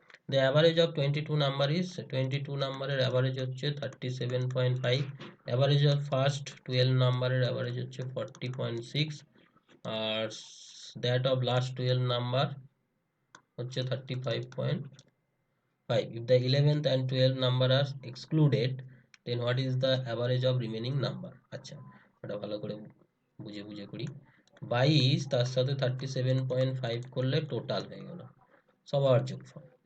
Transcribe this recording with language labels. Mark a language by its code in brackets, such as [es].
[en] the average of 22 number is, [bn] 22 নাম্বারের average হচ্ছে 37.5। Average of first 12 নাম্বারের অ্যাভারেজ হচ্ছে 40.6, আর দ্যাট অফ লাস্ট 12 নাম্বার হচ্ছে 35.5। [en] if the 11th and 12th number are excluded, then what is the average of remaining number? [bn] আচ্ছা, এটা ভালো করে বুঝে বুঝে করি। 22 তার সাথে 37.5 করলে টোটাল হয়ে গেল, সবার যোগফল।